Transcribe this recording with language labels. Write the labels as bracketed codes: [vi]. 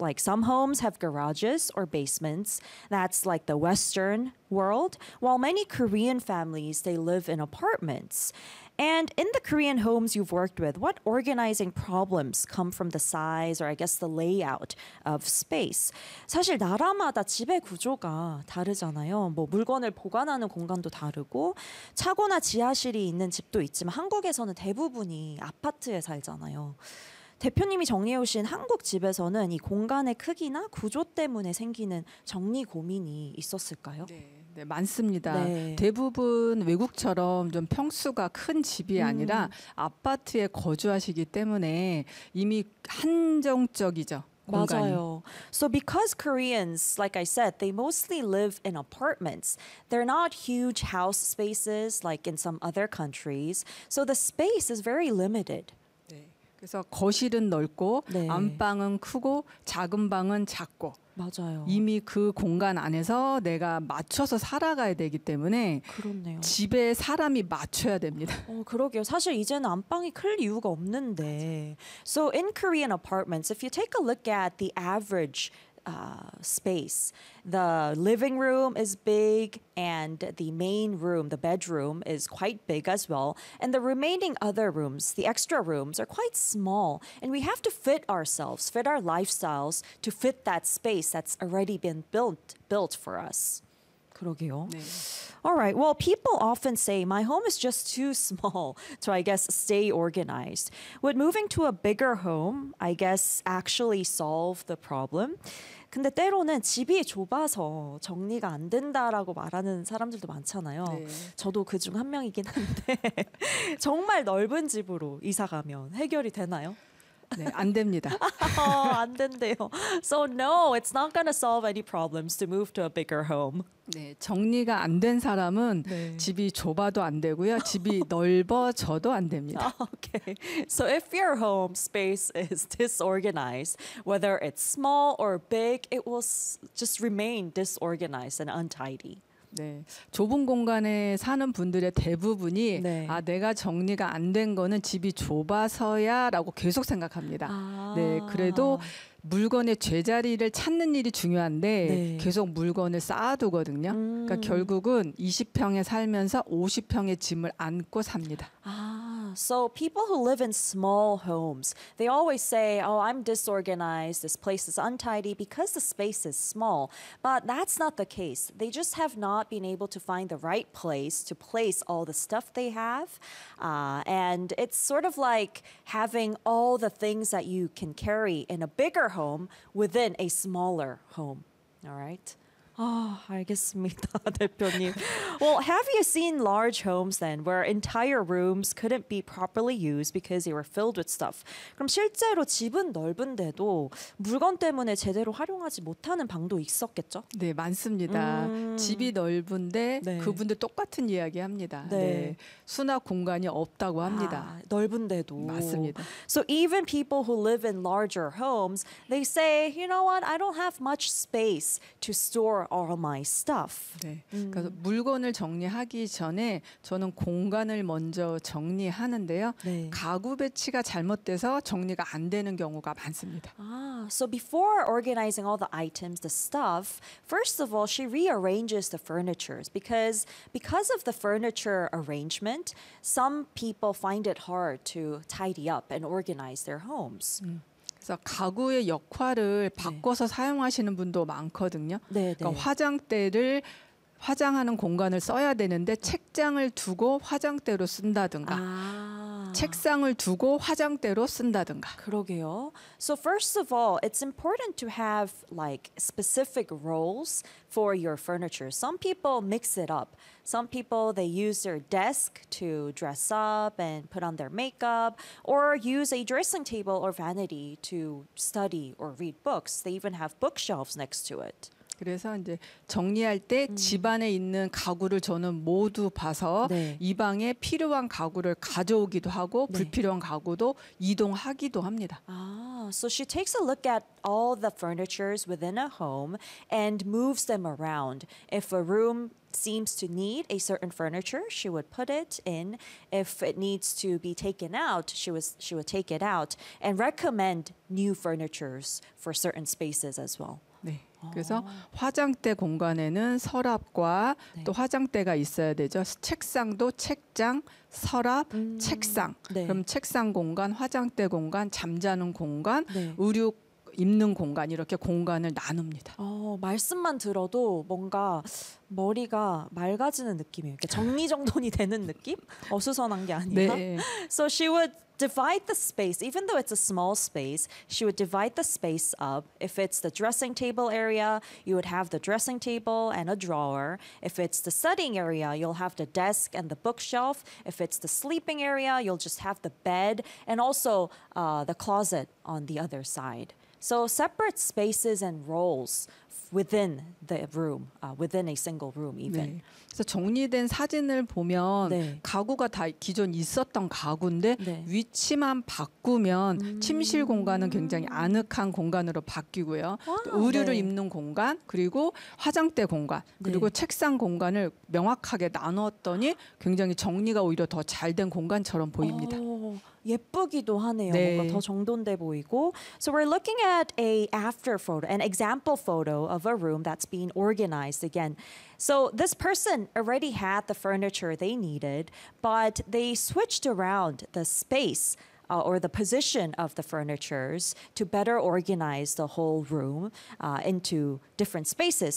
[en] Like some homes have garages or basements. That's like the Western world, while many Korean families, they live in apartments. And in the Korean homes you've worked with, what organizing problems come from the size or I guess the layout of space? [ko] 사실 나라마다 집의 구조가 다르잖아요. 뭐 물건을 보관하는 공간도 다르고 차고나 지하실이 있는 집도 있지만 한국에서는 대부분이 아파트에 살잖아요. 대표님이 정리해 오신 한국 집에서는 이 공간의 크기나 구조 때문에 생기는 정리 고민이 있었을까요? 네. 네, 많습니다. 네. 대부분 외국처럼 좀 평수가 큰 집이 아니라 아파트에 거주하시기 때문에 이미 한정적이죠. 공간이. 맞아요. [en] So because Koreans, like I said, they mostly live in apartments. They're not huge house spaces like in some other countries. So the space is very limited. [ko] 그래서 거실은 넓고 네. 안방은 크고 작은 방은 작고 맞아요. 이미 그 공간 안에서 내가 맞춰서 살아가야 되기 때문에 그렇네요. 집에 사람이 맞춰야 됩니다. 그러게요. 사실 이제는 안방이 클 이유가 없는데. 맞아. [en] So in Korean apartments, if you take a look at the average space, the living room is big and the main room, the bedroom, is quite big as well. And the remaining other rooms, the extra rooms, are quite small. And we have to fit ourselves, fit our lifestyles to fit that space that's already been built for us. [ko] 그러게요. 네. [en] All right. Well, people often say, my home is just too small to, I guess, stay organized. Would moving to a bigger home, I guess, actually solve the problem? [ko] 근데 때로는 집이 좁아서 정리가 안 된다라고 말하는 사람들도 많잖아요. 네. 저도 그중 한 명이긴 한데 정말 넓은 집으로 이사 가면 해결이 되나요? 네, 안 됩니다. 안 된대요. [en] So no, it's not going to solve any problems to move to a bigger home. [ko] 네, 정리가 안 된 사람은 네. 집이 좁아도 안 되고요. 집이 넓어져도 안 됩니다. [en] Okay. So if your home space is disorganized, whether it's small or big, it will just remain disorganized and untidy. [ko] 네, 좁은 공간에 사는 분들의 대부분이 네. 아 내가 정리가 안 된 거는 집이 좁아서야라고 계속 생각합니다. 아. 네, 그래도 물건의 제자리를 찾는 일이 중요한데 네. 계속 물건을 쌓아두거든요. 그러니까 결국은 20평에 살면서 50평의 짐을 안고 삽니다. [en] 아, so people who live in small homes, they always say, oh, I'm disorganized, this place is untidy because the space is small. But that's not the case. They just have not been able to find the right place to place all the stuff they have. And it's sort of like having all the things that you can carry in a bigger home within a smaller home. All right. [ko] Oh, 알겠습니다, 대표님. [en] Well, have you seen large homes then where entire rooms couldn't be properly used because they were filled with stuff? [ko] 그럼 실제로 집은 넓은데도 물건 때문에 제대로 활용하지 못하는 방도 있었겠죠? 네, 많습니다. 집이 넓은데 네. 그분들 똑같은 이야기합니다. 네. 네. 수납 공간이 없다고 합니다. 아, 넓은데도. 맞습니다. [en] So even people who live in larger homes, they say, you know what? I don't have much space to store all my stuff. [ko] 네. 그래서 물건을 정리하기 전에 저는 공간을 먼저 정리하는데요. 네. 가구 배치가 잘못돼서 정리가 안 되는 경우가 많습니다. [en] 아, so before organizing all the items, the stuff, first of all, she rearranges the furniture because of the furniture arrangement, some people find it hard to tidy up and organize their homes. [ko] 그래서 가구의 역할을 바꿔서 네. 사용하시는 분도 많거든요. 네, 네. 그러니까 화장대를 화장하는 공간을 써야 되는데 책장을 두고 화장대로 쓴다든가 아. 책상을 두고 화장대로 쓴다든가. 그러게요. [en] So first of all, it's important to have like specific roles for your furniture. Some people mix it up. Some people, they use their desk to dress up and put on their makeup or use a dressing table or vanity to study or read books. They even have bookshelves next to it. [ko] 그래서 이제 정리할 때 집안에 있는 가구를 저는 모두 봐서 네. 이 방에 필요한 가구를 가져오기도 하고 네. 불필요한 가구도 이동하기도 합니다. [en] 아, so she takes a look at all the furnitures within a home and moves them around. If a room seems to need a certain furniture, she would put it in. If it needs to be taken out, she would take it out and recommend new furnitures for certain spaces as well. [ko] 그래서 화장대 공간에는 서랍과 네. 또 화장대가 있어야 되죠. 책상도 책장, 서랍, 책상. 네. 그럼 책상 공간, 화장대 공간, 잠자는 공간, 네. 의류 입는 공간 이렇게 공간을 나눕니다. 말씀만 들어도 뭔가 머리가 맑아지는 느낌이에요. 정리정돈이 되는 느낌? 어수선한 게 아니라. 네. [en] So she would divide the space, even though it's a small space, she would divide the space up. If it's the dressing table area, you would have the dressing table and a drawer. If it's the studying area, you'll have the desk and the bookshelf. If it's the sleeping area, you'll just have the bed and also the closet on the other side. So separate spaces and roles within the room, within a single room even. [ko] 네. 그래서 정리된 사진을 보면 네. 가구가 다 기존 있었던 가구인데 네. 위치만 바꾸면 침실 공간은 굉장히 아늑한 공간으로 바뀌고요. 와, 의류를 네. 입는 공간, 그리고 화장대 공간, 그리고 네. 책상 공간을 명확하게 나누었더니 굉장히 정리가 오히려 더 잘된 공간처럼 보입니다. 오. 예쁘기도 하네요. 네. 뭔가 더 정돈돼 보이고. [en] So we're looking at a after photo, an example photo of a room that's being organized again. So this person already had the furniture they needed, but they switched around the space or the position of the furnitures to better organize the whole room into different spaces.